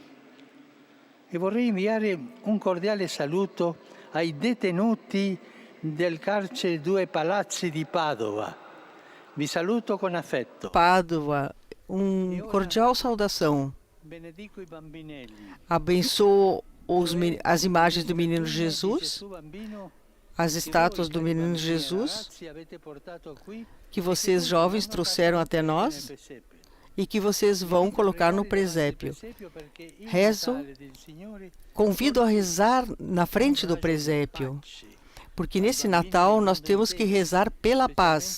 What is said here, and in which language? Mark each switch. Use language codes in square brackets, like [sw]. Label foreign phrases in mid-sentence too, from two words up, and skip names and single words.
[it] E vorrei inviare un cordiale saluto ai detenuti del carcere Due Palazzi di Padova. Vi saluto con affetto. [pt] Padova, cordial saudação. [it] Benedico i bambinelli. [pt] Abençoo as imagens do menino Jesus, as estátuas do menino Jesus, que vocês jovens trouxeram até nós e que vocês vão colocar no presépio. Convido a rezar na frente do presépio, porque nesse Natal nós temos que rezar pela paz.